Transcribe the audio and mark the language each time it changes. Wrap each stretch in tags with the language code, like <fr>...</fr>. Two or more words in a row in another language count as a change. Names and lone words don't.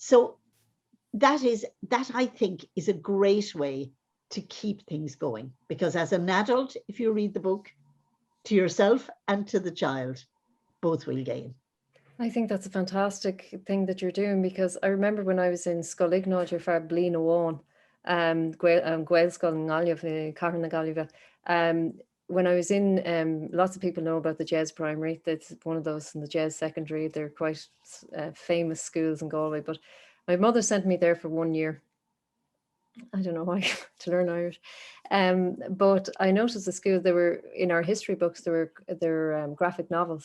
<en>And so that I think is a great way to keep things going, because as an adult, if you read the book to yourself and to the child, both will gain. I think that's a fantastic thing that you're doing, because I remember when I was in Scolignáid ar fear Blin Owan, Gaelscoil Ngalia for Cairn na Gaillimhe. When I was in, lots of people know about the Jazz Primary. That's one of those in the Jazz Secondary. They're quite famous schools in Galway. But my mother sent me there for 1 year. I don't know why, to learn Irish. But I noticed the school, they were in our history books, there were graphic novels.</en>